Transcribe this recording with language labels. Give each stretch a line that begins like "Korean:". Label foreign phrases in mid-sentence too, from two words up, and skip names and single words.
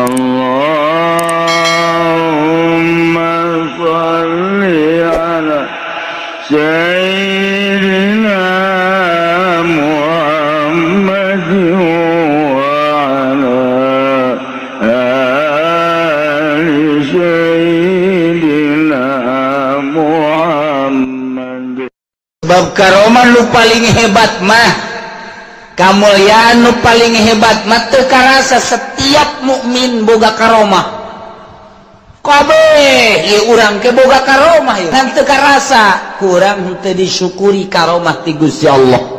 Arabic: اللهم صل على سيدنا محمد وعلى آل سيدنا محمد.
Sundanese: Bab karomah nu paling hebat mah, kamuliaan nu paling hebat mah teu karasa setiap mukmin boga karomah. Kabeh ieu urang ke boga karomah ieu. Ngan teu karasa kurang teu disyukuri karomah ti Gusti Allah.